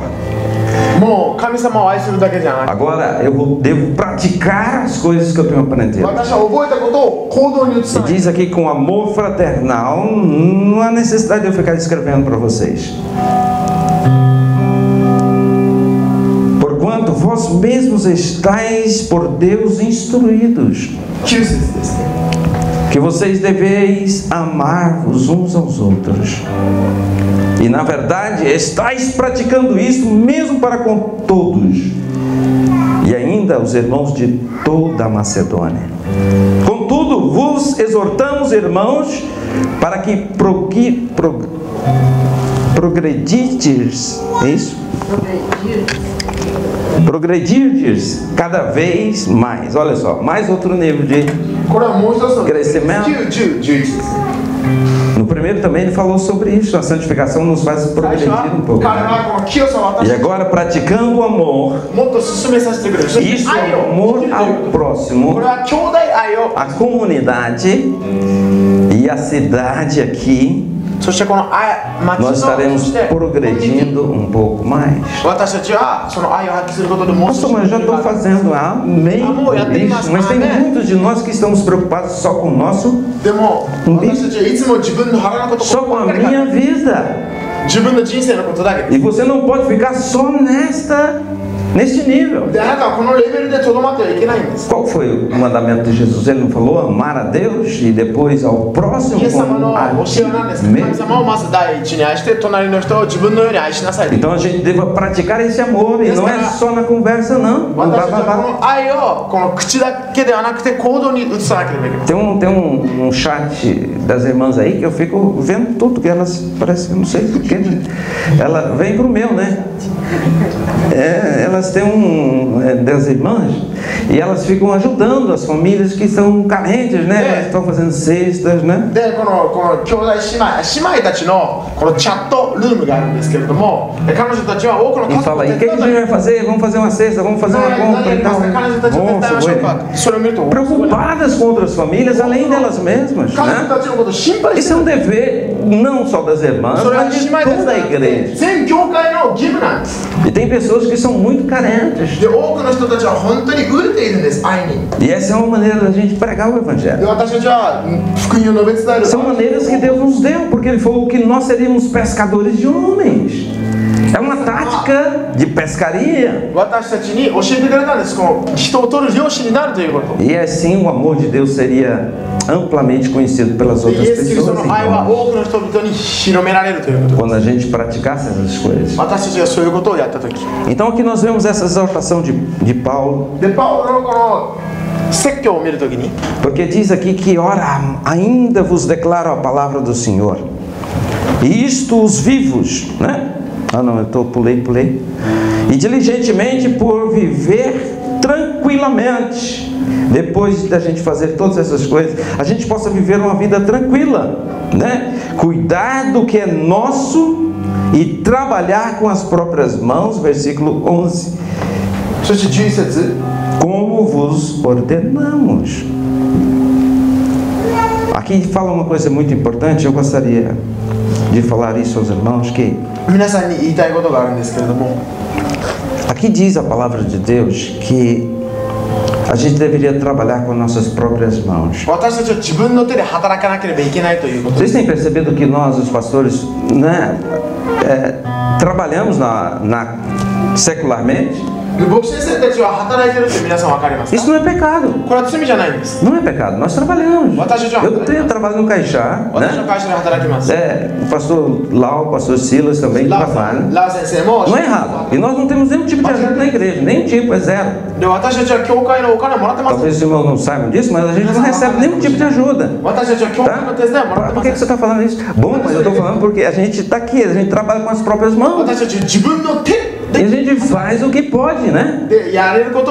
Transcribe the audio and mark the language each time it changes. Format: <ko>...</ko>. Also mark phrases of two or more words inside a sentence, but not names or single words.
<ja>もう神様を愛するだけじゃなく</ja> <pt>Agora eu devo praticar as coisas que eu tenho aprendido.</pt> <ja>私は覚えたことを行動に移さ</ja> <pt>E</pt> <ja>ない</ja> <pt>diz aqui com amor fraternal, não há necessidade de eu ficar escrevendo para vocês. Porquanto vós mesmos estáis por Deus instruídos,</pt> <ja>9 節ですね</ja> <pt>que vocês deveis amar-vos uns aos outros. E na verdade estáis praticando isso mesmo para com todos. E ainda os irmãos de toda a Macedônia. Contudo, vos exortamos, irmãos, para que progredides, é isso? Progredirdes cada vez mais. Olha só, mais outro nível de...</pt> <ja>これはもう一つの</ja> <pt>Crescimento.</pt> <ja>9、10、11ですね</ja> <pt>No primeiro também ele falou sobre isso. A santificação nos faz</pt> <ja>最初</ja> <pt>progredir</pt> <ja>は</ja> <pt>um pouco.</pt> <ja>彼はこの清さを</ja> <pt>E</pt> <ja>私</ja> <pt>agora praticando o amor.</pt> <ja>もっと進めさせてくれるそして</ja> <pt>Isso</pt> <ja>愛</ja> <pt>é</pt> <ja>を</ja> <pt>amor</pt> <ja>生きるという</ja> <pt>ao</pt> <ja>こ</ja> <pt>próximo,</pt> <ja>れは兄弟愛を</ja> <pt>a comunidade e a cidade aqui.</pt> <ja>そしてこの愛町</ja> <pt>Nós</pt> <ja>のそ</ja> <pt>estaremos</pt> <ja>して</ja> <pt>progredindo um pouco mais.</pt> <ja>私たちはその愛を発揮することでもう少</ja> <pt>Pastor,</pt> <ja>し</ja> <pt>mas eu já estou fazendo amém Amor, já tem isso. Mas tem amém. muitos de nós que estamos preocupados só com o nosso,</pt> <ja>でも私たちはいつも自分の腹のこと</ja> <pt>só com</pt> <ja>ば</ja> <pt>a</pt> <ja>っかり考え</ja> <pt>minha</pt> <ja>る</ja> <pt>vida.</pt> <ja>自分の人生のことだけ</ja> <pt>E você não pode ficar só neste nível.</pt> <ja>であなたはこのレベルでとどまってはいけないんです</ja> <pt>Qual foi o mandamento de Jesus? Ele não falou amar a Deus e depois ao próximo</pt> <ja>イエス様</ja> <pt>como</pt> <ja>の</ja> <pt>a</pt> <ja>教えは何ですか</ja> <pt>ti</pt> <ja>神</ja> <pt>mesmo?</pt> <ja>様をまず第一に愛して隣の人を自分のように愛しなさい</ja> <pt>Então a gente deve praticar esse amor e não é só na conversa não.</pt> <ja>私たちはこの愛をこの口だけではなくて行動に移さなければいけない</ja> <pt>Tem um chat das irmãs aí que eu fico vendo tudo que elas parece que eu não sei porquê. Ela vem pro meu, né? Elas têm das irmãs e elas ficam ajudando as famílias que são carentes, né? Elas estão fazendo cestas, né?</pt> <ja>でこの兄弟姉妹たちのこのチャットルームがあるんですけれども彼女たちは多くの</ja> <pt>E</pt> <ja>家族</ja> <pt>fala</pt> <ja>を</ja> <pt>aí,</pt> <ja>手</ja> <pt>o que</pt> <ja>伝</ja> <pt>a</pt> <ja>う</ja> <pt>gente vai fazer? Vamos fazer uma cesta, vamos fazer uma</pt> <ja>何</ja> <pt>compra</pt> <ja>や</ja> <pt>e</pt> <ja>りま</ja> <pt>tal.</pt> <ja>すか彼女たちを手伝いましょうか</ja> <pt>Nossa,</pt> <ja>それを見ると</ja> <pt>preocupadas com outras famílias além delas mesmas,</pt> <ja>彼女</ja> <pt>né?</pt> <ja>たちのことを心配し</ja> <pt>Isso</pt> <ja>て</ja> <pt>é</pt> <ja>る</ja> <pt>um dever não só das irmãs,</pt> <ja>それは</ja> <pt>mas</pt> <ja>姉</ja> <pt>de</pt> <ja>妹たち</ja> <pt>toda a</pt> <ja>じゃなくて</ja> <pt>igreja.</pt> <ja>全教会の義務なんです</ja> <pt>E tem pessoas que são muito carentes.</pt> <ja>で多くの人たちは本当に飢えているんです愛に</ja> <pt>E essa é uma maneira da gente pregar o</pt> <ja>で</ja> <pt>Evangelho.</pt> <ja>私たちは福音を述べ伝える</ja> <pt>São maneiras que Deus nos deu, porque Ele falou que nós seríamos pescadores de homens. É uma tática de pescaria.</pt> <ja>私たちに教えてくれたんですこの人を取る漁師になるということ</ja> <pt>E assim o amor de Deus seria amplamente conhecido pelas</pt> <ja>でイ</ja> <pt>outras</pt> <ja>エス・キリスト</ja> <pt>pessoas.</pt> <ja>の愛は</ja> <pt>Então,</pt> <ja>多くの人々に広められるということ</ja> <pt>quando a gente praticasse essas coisas.</pt> <ja>私たちがそういうことをやった時</ja> <pt>Então aqui nós vemos essa exortação de Paulo,</pt> <ja>でパウロのこの説教を見るときに</ja> <pt>porque diz aqui que, ora, ainda vos declaro a palavra do Senhor, e isto os vivos, né? Ah não, pulei. E diligentemente por viver tranquilamente, depois da gente fazer todas essas coisas, a gente possa viver uma vida tranquila, né? Cuidar do que é nosso e trabalhar com as próprias mãos, versículo 11,</pt> <ja>そして11節</ja> <pt>como vos ordenamos. Aqui fala uma coisa muito importante, eu gostaria de falar isso aos irmãos que</pt> <ja>皆さんに言いたいことがあるんですけれども、</ja> <pt>aqui diz a palavra de Deus que a gente deveria trabalhar com nossas próprias mãos.</pt> <ja>私たちは自分の手で働かなければいけないということで</ja> <pt>Vocês</pt> <ja>す。</ja> <pt>têm percebido que nós, os pastores, né, trabalhamos secularmente?</pt> <ja>牧師先生たちは働いてるって皆さん分かりますか？</ja> <pt>Isso não é pecado.</pt> <ja>これは罪じゃないんです。</ja> <pt>Não é pecado. Nós trabalhamos. Eu trabalho no Caixá,</pt> <ja>私の</ja> <pt>né?</pt> <ja>会社で働きます。</ja> <pt>O pastor Lau, o pastor Silas também</pt> <ja>ラ</ja> <pt>trabalham.</pt> <ja>ウ先生も</ja> <pt>Não é errado. E nós não temos nenhum tipo de ajuda na igreja, nenhum tipo, é zero.</pt> <ja>で、私たちは教会のお金もらってます。</ja> <pt>Talvez os irmãos não saibam disso, mas a gente não recebe nenhum tipo de ajuda.</pt> <ja>私たちは教会の手伝いをもらって</ja> <pt>Por</pt> <ja>ま</ja> <pt>que você</pt> <ja>す。</ja> <pt>está falando isso? Bom, mas eu estou falando porque a gente está aqui, a gente trabalha com as próprias mãos.</pt> <ja>私たちは自分の手</ja> <pt>E a gente faz o que pode, né?</pt> <ja>でやれることを</ja>